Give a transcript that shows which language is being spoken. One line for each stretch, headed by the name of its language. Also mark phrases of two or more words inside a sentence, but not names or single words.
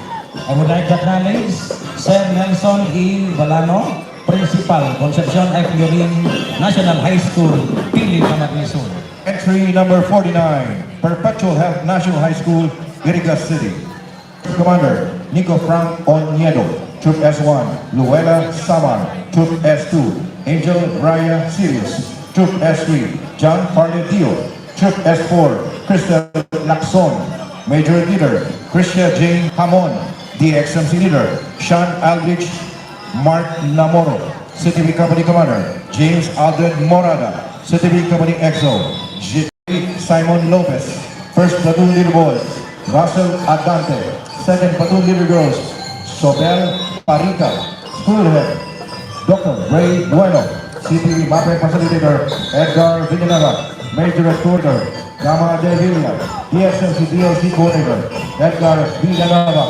English: I would like to acknowledge Sir Nelson E. Valano, Principal, Concepcion F. Yorin National High School, Pili, Camarines Sur. Entry number 49, Perpetual Health National High School, Iriga City. Commander, Nico Frank Oniedo. Troop S1, Luella Samar. Troop S2, Angel Raya Sirius. Troop S3, John Parletio. Troop S4, Crystal Lacson. Major Leader, Christia Jane Hamon. DXMC Leader, Sean Aldrich Mark Namoro. CTV Company Commander, James Aldred Morada. CTV Company XO, J. Simon Lopez. First Platoon Leader Boys, Russell Adante. Second Platoon Leader Girls, Sobel Parica. School Head, Dr. Ray Bueno. CTV Mapping Facilitator, Edgar Villanueva. Major Coordinator, Gama De Villa. DXMC DLC Coordinator, Edgar Villanueva.